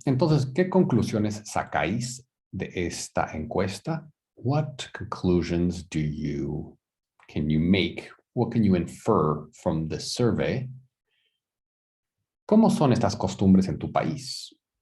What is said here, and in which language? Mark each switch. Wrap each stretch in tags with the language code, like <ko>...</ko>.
<es>Entonces, ¿qué conclusiones sacáis de esta encuesta?</es> <en>What conclusions can you make? What can you infer from the survey?</en> <es>¿Cómo son estas costumbres en tu país?</es>